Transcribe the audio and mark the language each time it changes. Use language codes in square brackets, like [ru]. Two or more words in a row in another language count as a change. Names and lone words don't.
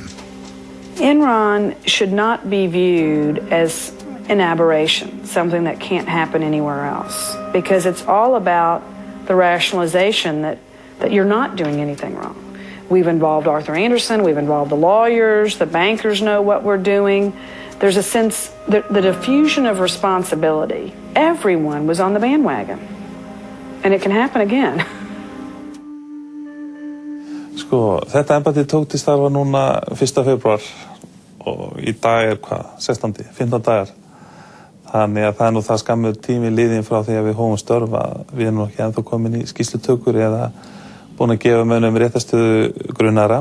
[en] Enron should not be viewed as an aberration, something that can't happen anywhere else, because it's all about the rationalization that you're not doing anything wrong. We've involved Arthur Andersen, we've involved the lawyers, the bankers know what we're doing. There's a sense, the diffusion of responsibility. Everyone was on the bandwagon, and it can happen again. [is] Þetta embætti tók til starfa núna 1. febrúar og í dag 16. 15 dagar. Þannig að það nú það skammur tími liðinn frá því að við hófum störf að við nú ekki ennþá komin í skýrslutökur eða búin að gefa mönnum réttarstöðu grunaðra.